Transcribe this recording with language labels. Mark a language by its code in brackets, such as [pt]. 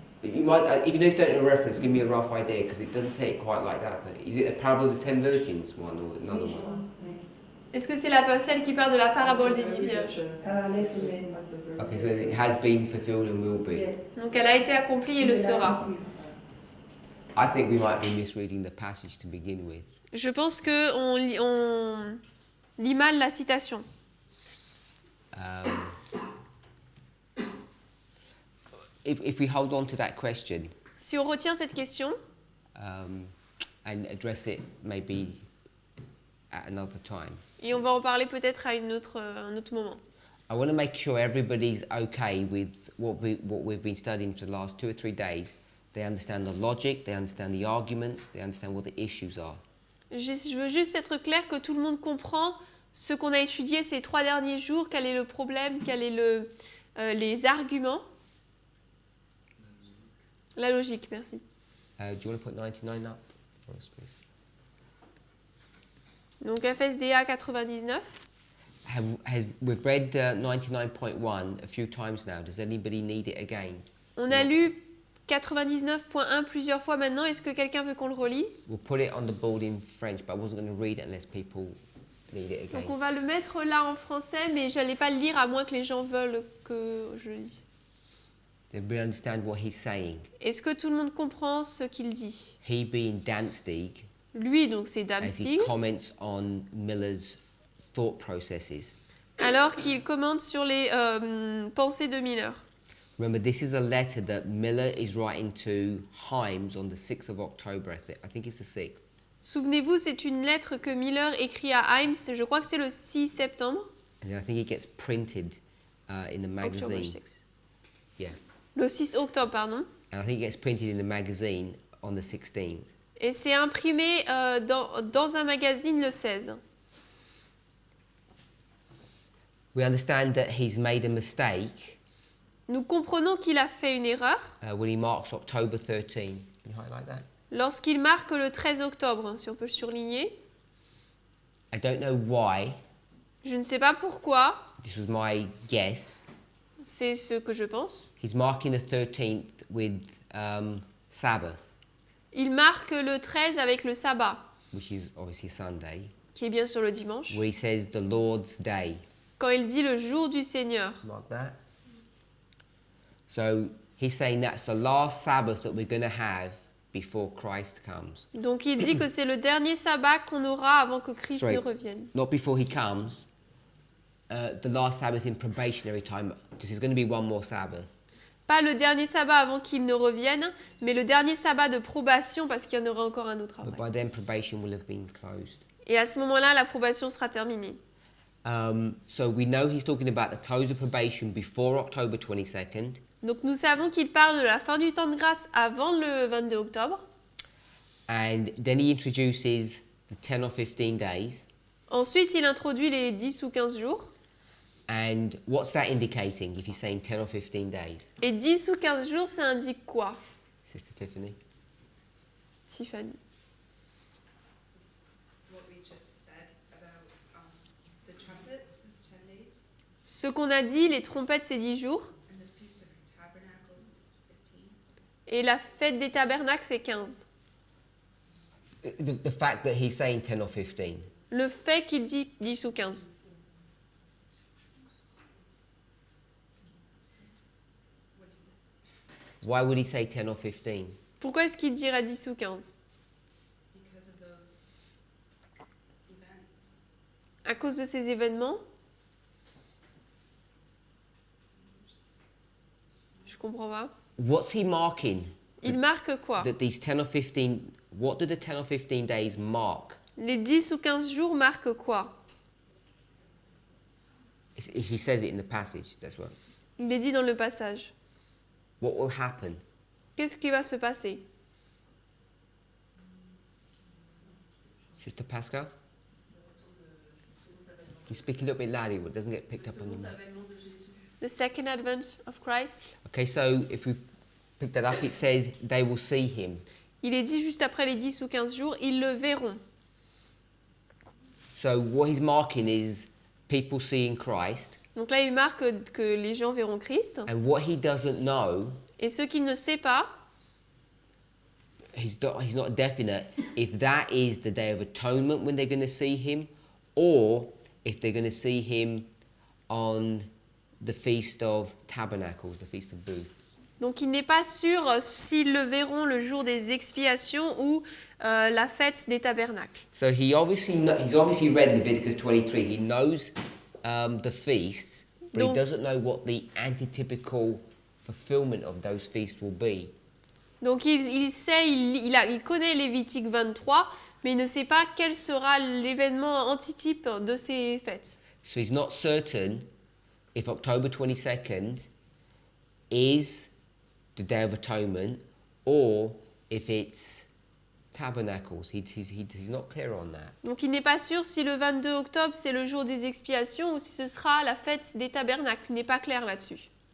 [en] You might, if you don't know a reference, give me a rough idea, because it doesn't say it quite like that. Is it a parable of the 10 virgins one or another one? [fr] Est-ce que c'est celle qui parle de la parabole des 10 vierges? À la lettre même. [en] Okay, so it has been fulfilled and will be. Yes. [fr] Donc elle a été accomplie et le sera. [en] I think we might be misreading the passage to begin with. [fr] Je pense que on lit mal la citation. [en] If we hold on to that question [fr] Si on retient cette question [en] and address it maybe at another time, [fr] et on va en parler peut-être à un autre moment. [en] I want to make sure everybody's okay with what we've been studying for the last 2 or 3 days. They understand the logic, they understand the arguments, they understand what the issues are. [fr] Je veux juste être clair que tout le monde comprend ce qu'on a étudié ces 3 derniers jours, quel est le problème, quels sont les arguments. La logique, merci. [en] Do you want to put 99 up for us, please? [fr] Donc FSDA 99. [en] We've read 99.1 a few times now. Does anybody need it again? [fr] On a lu 99.1 plusieurs fois maintenant. Est-ce que quelqu'un veut qu'on le relise? [en] We'll put it on the board in French, but I wasn't going to read it unless people need it again. [fr] Donc on va le mettre là en français, mais je n'allais pas le lire à moins que les gens veulent que je le lise. [en] Does everybody understand what he's saying? [fr] Est-ce que tout le monde comprend ce qu'il dit? [en] He being Danzig, [fr] Lui, donc c'est [en] as he [fr] Damstig, [en] comments on Miller's thought processes. [fr] alors qu'il commente sur les pensées de Miller. [en] Remember, this is a letter that Miller is writing to Himes on the 6th of October, I think it's the 6th. [fr] Souvenez-vous, c'est une lettre que Miller écrit à Himes, je crois que c'est le 6 septembre. [en] And then I think it gets printed in the magazine. 6. Yeah. [fr] Le 6 octobre, pardon. [en] And I think it gets printed in the magazine on the 16th. [fr] Et c'est imprimé dans un magazine le 16. [en] We understand that he's made a mistake [fr] Nous comprenons qu'il a fait une erreur [en] when he marks October 13. Can you highlight that? [fr] lorsqu'il marque le 13 octobre, si on peut le surligner. [en] I don't know why. [fr] Je ne sais pas pourquoi, [en] This was my guess. [fr] c'est ce que je pense. [en] He's marking the 13th with Sabbath, [fr] Il marque le 13 avec le sabbat, [en] which is obviously Sunday, [fr] qui est bien sûr le dimanche, [en] where he says the Lord's Day. [fr] quand il dit le jour du Seigneur. [en] Mark that. So he's saying that's the last Sabbath that we're going to have before Christ comes. [fr] Donc il dit que c'est le dernier sabbat qu'on aura avant que Christ [en] Sorry. [fr] ne revienne. [en] Not before he comes, the last Sabbath in probationary time, because there's going to be one more Sabbath. [fr] Pas le dernier sabbat avant qu'il ne revienne, mais le dernier sabbat de probation parce qu'il y en aura encore un autre [en] But [fr] après. [en] by then probation will have been closed. [fr] Et à ce moment-là, la probation sera terminée. [en] So we know he's talking about the close of probation before October 22nd. [fr] Donc nous savons qu'il parle de la fin du temps de grâce avant le 22 octobre. [en] And then he introduces the 10 or 15 days. [fr] Ensuite, il introduit les 10 ou 15 jours. [en] And what's that indicating if he's saying 10 or 15 days? [fr] Et 10 ou 15 jours, ça indique quoi, [en] Sister Tiffany? [fr] Tiffany? [en] What we just said about the trumpets is 10 days, [fr] Ce qu'on a dit, les trompettes, c'est 10 jours. [en] and the Feast of Tabernacles is 15. [fr] Et la fête des tabernacles, c'est 15. [en] The fact that he's saying 10 or 15. [fr] Le fait qu'il dit 10 ou 15. [en] Why would he say 10 or 15? [fr] Pourquoi est-ce qu'il dirait 10 ou 15? [en] Because of those events. [fr] À cause de ces événements? Je comprends pas. [en] What's he marking? [fr] Il marque quoi? [en] That these 10 or 15, what do the 10 or 15 days mark? [fr] Les 10 ou 15 jours marquent quoi? [en] He says it in the passage, that's what. [fr] Il est dit dans le passage. [en] What will happen? [fr] Qu'est-ce qui va se passer? [en] Sister Pascal? Can you speak a little bit louder? It doesn't get picked up on the mic. The second advent of Christ. Okay, so if we pick that up, it says they will see him. [fr] Il est dit juste après les 10 ou 15 jours, ils le verront. [en] So what he's marking is people seeing Christ, [fr] Donc là, il marque que les gens verront Christ. [en] and what he doesn't know, [fr] Et ce qu'il ne sait pas, [en] he's not definite if that is the Day of Atonement when they're going to see him, or if they're going to see him on the Feast of Tabernacles, the Feast of Booths. [fr] donc il n'est pas sûr s'ils le verront le jour des expiations ou la fête des tabernacles. [en] So he's obviously read Leviticus 23. He knows the feasts, but he [fr] Donc- [en] doesn't know what the antitypical fulfillment of those feasts will be. [fr] Donc il sait, il connaît Lévitique 23, mais il ne sait pas quel sera l'événement antitype de ces fêtes. [en] So he's not certain if October 22nd is the Day of Atonement or if it's Tabernacles. He's not clear on that. [fr] Donc il n'est pas sûr si le 22 octobre c'est le jour des expiations ou si ce sera la fête des tabernacles. Il n'est pas clair là-dessus.